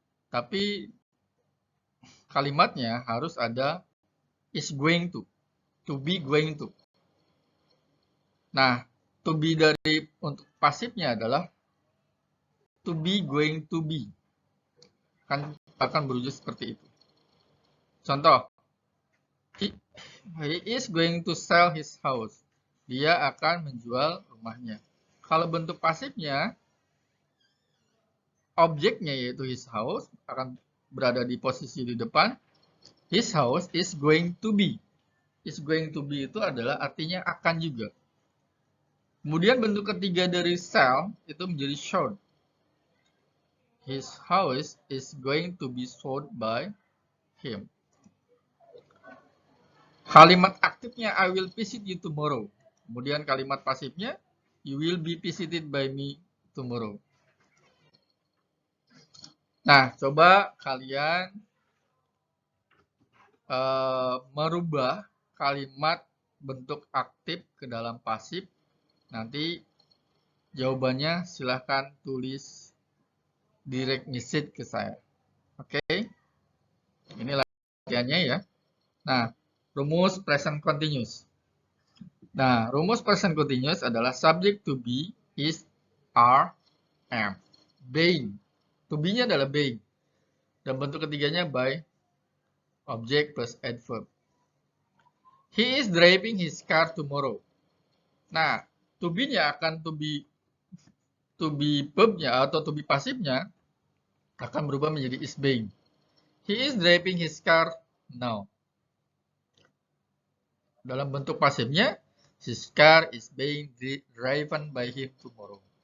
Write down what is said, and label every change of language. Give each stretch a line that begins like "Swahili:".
Indonesian: Tapi kalimatnya harus ada is going to be going to. Nah, to be dari untuk pasifnya adalah to be going to be. Akan berujuk seperti itu.
English: Contoh, he is going to sell his house.
Indonesian: Dia akan menjual rumahnya. Kalau bentuk pasifnya, objeknya yaitu his house akan berada di posisi di depan.
English: His house is going to be.
Indonesian: Is going to be itu adalah artinya akan juga. Kemudian bentuk ketiga dari sell itu menjadi sold.
English: His house is going to be sold by him.
Indonesian: Kalimat aktifnya
English: I will visit you tomorrow.
Indonesian: Kemudian kalimat pasifnya
English: you will be visited by me tomorrow.
Indonesian: Nah, coba kalian merubah kalimat bentuk aktif ke dalam pasif. Nanti jawabannya silahkan tulis direct message ke saya. Oke? Ini latihannya ya. Nah, rumus present continuous. Nah, rumus present continuous adalah subject to be is, are, am. Being. To be-nya adalah being. Dan bentuk ketiganya by object plus adverb.
English: He is driving his car tomorrow.
Indonesian: Nah, to be-nya akan to be verb-nya atau to be pasifnya akan berubah menjadi is being.
English: He is driving his car now.
Indonesian: Dalam bentuk pasifnya,
English: his car is being driven by him tomorrow.